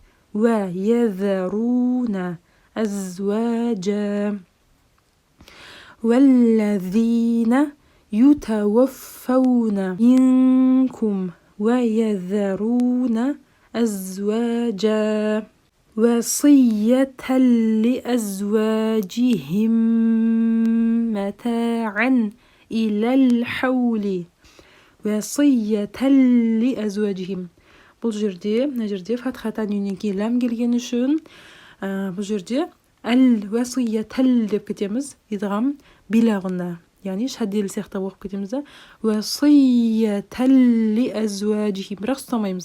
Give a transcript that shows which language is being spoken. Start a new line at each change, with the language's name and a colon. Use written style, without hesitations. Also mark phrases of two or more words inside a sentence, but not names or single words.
Arabic: والذين يتوفون منكم ويذرون أزواجا وصية لأزواجهم متاعا إلى الحول
Kazakh: бұл жерде, мына жерде фатхатан үйнен кейін ләм келген үшін бұл жерде әл-уасиятәл деп кетеміз, идғам билағына, яғни шадделі сияқты оқып кетеміз.
Arabic: وصية لأزواجهم,
Kazakh: бірақ ұстамаймыз.